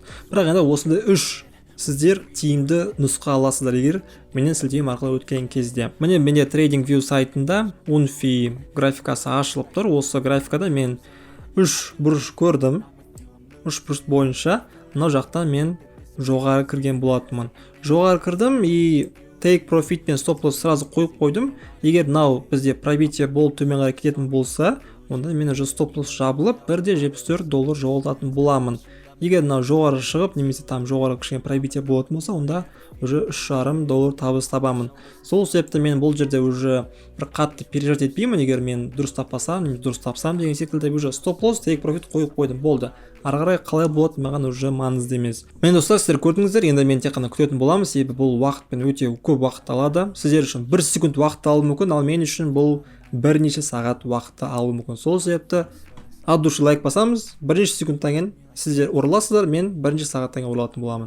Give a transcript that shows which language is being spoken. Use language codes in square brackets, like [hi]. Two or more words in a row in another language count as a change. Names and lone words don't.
[kk] Бірақ енді осындай үш сіздер тиімді нұсқа аласыздар егер менен сілтемем арқылы өткен кезде. Міне менде TradingView сайтында Unfi графикасы ашылып тұр. Осы графикада мен 3 бұрыш көрдім. 3 бұрыш бойынша мынау жақтан мен жоғары кірген болатынмын. Жоғары кірдім и [en] take profit [kk] пен [en] stop loss [kk] сразу қойып қойдым. Егер мынау бізде пробитие болып төмен қарай кететін болса, онда мен уже [en] stop loss [kk] жабылып $1.74 жоғалтатын боламын. Егер мынау жоғары шығып, немесе там жоғары кішкене пробитие болатын болса, онда уже $3,5 табыс табамын. Сол себепті мен бұл жерде уже бір қатты переживать етпеймін. Егер мен дұрыс таппасам, немесе дұрыс тапсам деген секілді уже [en] stop loss, take profit [kk] қойып қойдым, болды. Ары қарай қалай болады маған уже маңызды емес. Мен достар, сіздер көрдіңіздер, енді мен тек қана күтетін боламын, себебі бұл уақытпен өте көп уақыт алады. Сіздер үшін 1 секунд уақыт алуы мүмкін, ал мен үшін бұл бірнеше сағат уақытты алуы мүмкін. Сол себепті [ru] от души [kk] лайк басамыз, бірнеше секундтан кейін сіздер ораласыздар, мен бірнеше сағаттан кейін оралатын боламын.